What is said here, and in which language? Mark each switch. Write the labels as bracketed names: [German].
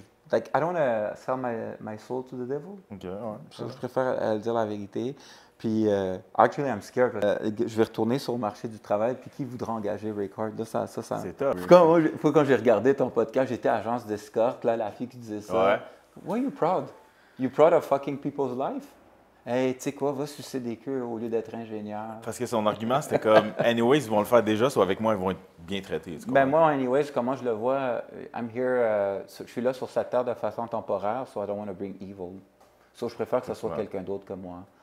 [English] Like, I don't want to sell my soul to the devil. [French] Ok, ouais. Je préfère dire la vérité. Puis, [English] actually, I'm scared. [French] Je vais retourner sur le marché du travail. Puis, qui voudra engager Rick Hard? Là, ça. C'est top. Quand j'ai regardé ton podcast, j'étais agence d'escorte. Là, la fille qui disait ça. Ouais. [English] Why are you proud? You proud of fucking people's life? [French] Hey, tu sais quoi, va sucer des queues au lieu d'être ingénieur. Parce que son argument, c'était comme, anyways, ils vont le faire déjà, soit avec moi, ils vont être bien traités. Ben moi, anyways, comment je le vois, [English] I'm here, [French] je suis là sur cette terre de façon temporaire, [English] so I don't want to bring evil. [French] So je préfère que ce soit quelqu'un d'autre que moi.